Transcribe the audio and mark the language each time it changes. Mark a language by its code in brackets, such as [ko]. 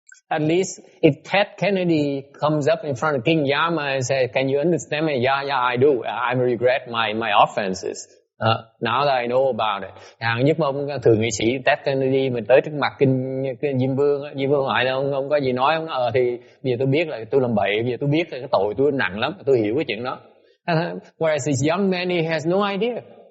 [en] At least if Ted Kennedy comes up in front of King Yama and says, "Can you understand me?" Yeah, I do. I regret my offenses. Now that I know about it. [vi] Hàng giúp ông thượng nghị sĩ Ted Kennedy mình tới trước mặt kinh Diêm Vương hỏi là ông có gì nói không? Thì bây giờ tôi biết là tôi làm bậy, bây giờ tôi biết là cái tội tôi nặng lắm, tôi hiểu cái chuyện đó. [en] Whereas this young man, he has no idea.